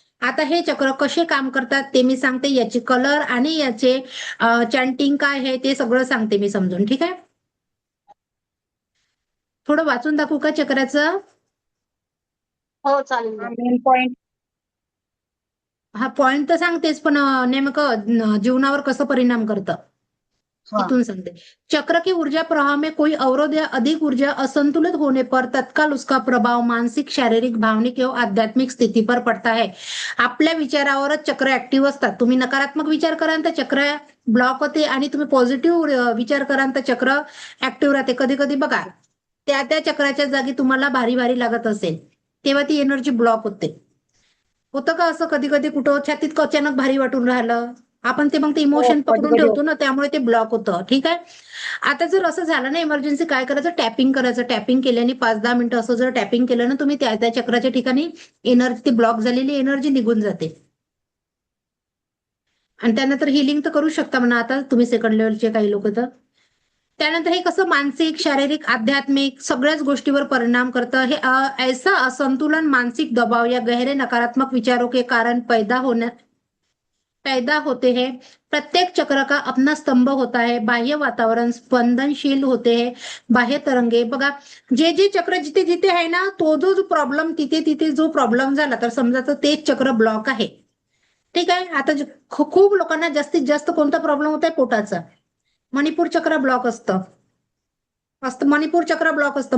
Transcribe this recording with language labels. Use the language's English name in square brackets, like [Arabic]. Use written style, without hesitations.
[Marathi] आता हे चक्र कसे काम करतात ते मी सांगते, याचे कलर आणि याचे चॅन्टिंग काय आहे ते सगळं सांगते मी समजून, ठीक आहे. थोडं वाचून दाखवू का चक्राचं? हो चालेल. Main point. हा पॉइंट तर सांगतेच, पण नेमकं जीवनावर कसं परिणाम करतं इथून सांगते. [Hindi] चक्र की ऊर्जा प्रवाह में कोई अवरोध या अधिक ऊर्जा असंतुलित होने पर तत्काल उसका प्रभाव मानसिक, शारीरिक, भावनिक एवं आध्यात्मिक स्थिती पर पडता है. [Marathi] आपल्या विचारावरच चक्र ऍक्टिव्ह असतात. तुम्ही नकारात्मक विचार कराल तर चक्र ब्लॉक होते, आणि तुम्ही पॉझिटिव्ह विचार कराल तर चक्र ऍक्टिव्ह राहते. कधी कधी बघा, त्या त्या चक्राच्या जागी तुम्हाला भारी भारी लागत असेल तेव्हा ती एनर्जी ब्लॉक होते. होतं का असं कधी कधी कुठं छातीत अचानक भारी वाटून राहिलं, आपण ते मग ते हो इमोशन पकडून कधी ठेवतो ना, त्यामुळे ते ब्लॉक होतं. ठीक आहे. आता जर असं झालं ना इमर्जन्सी, काय करायचं, टॅपिंग करायचं. टॅपिंग केल्याने 5-10 मिनिटं असं जर टॅपिंग केलं ना तुम्ही, त्या त्या चक्राच्या ठिकाणी एनर्जी, ती ब्लॉक झालेली एनर्जी निघून जाते. आणि त्यानंतर हिलिंग तर करू शकता म्हणा आता तुम्ही सेकंड लेवलचे काही लोक तर. त्यानंतर हे कसं मानसिक, शारीरिक, आध्यात्मिक सगळ्याच गोष्टीवर परिणाम करतं. [Hindi] हे ऐसा असंतुलन, मानसिक दबाव या गहरे नकारात्मक विचारों के कारण पैदा होते हैं. प्रत्येक चक्र का अपना स्तंभ होता है. बाह्य वातावरण स्पंदनशील होते हैं. [Marathi] बाह्य तरंगे बघा, जे जे चक्र जिथे जिथे आहे ना, तो जो जो प्रॉब्लेम तिथे तिथे जो प्रॉब्लेम झाला तर समजायचं तेच चक्र ब्लॉक आहे. ठीक आहे. आता खूप लोकांना जास्तीत जास्त कोणता प्रॉब्लेम होत आहे, पोटाचा. मणिपूर चक्र ब्लॉक असतं. मणिपूर चक्र ब्लॉक असतं.